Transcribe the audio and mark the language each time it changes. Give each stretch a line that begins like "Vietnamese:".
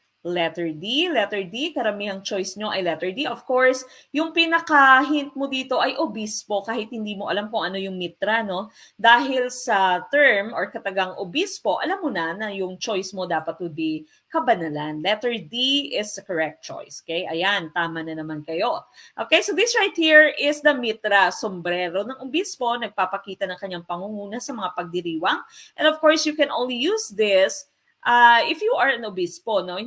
Filipino: Letter D. Letter D, karamihang choice nyo ay letter D. Of course, yung pinaka-hint mo dito ay obispo, kahit hindi mo alam kung ano yung mitra, no? Dahil sa term or katagang obispo, alam mo na yung choice mo dapat would be kabanalan.
English: Letter D is the correct choice.
Filipino: Okay, ayan, tama na naman kayo. Okay, so this right here is the mitra, sombrero ng obispo, nagpapakita ng kanyang pangunguna sa mga pagdiriwang.
English: And of course, you can only use this if you are an obispo, no?